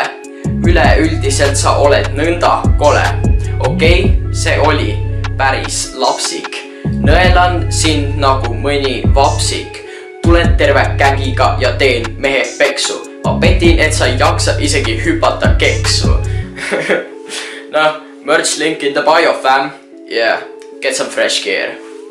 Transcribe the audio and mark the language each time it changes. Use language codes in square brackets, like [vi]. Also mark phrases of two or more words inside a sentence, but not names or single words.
[et] Üleüldiselt sa oled nõnda kole. Okei, see oli päris lapsik. Nõelan sind nagu mõni vapsik. Tulen terve kägiga ja teen mehe peksu. Ma petin, et sa ei jaksa isegi hüpata keksu. Noh, [en] merch link in the bio fam. Yeah, get some fresh gear.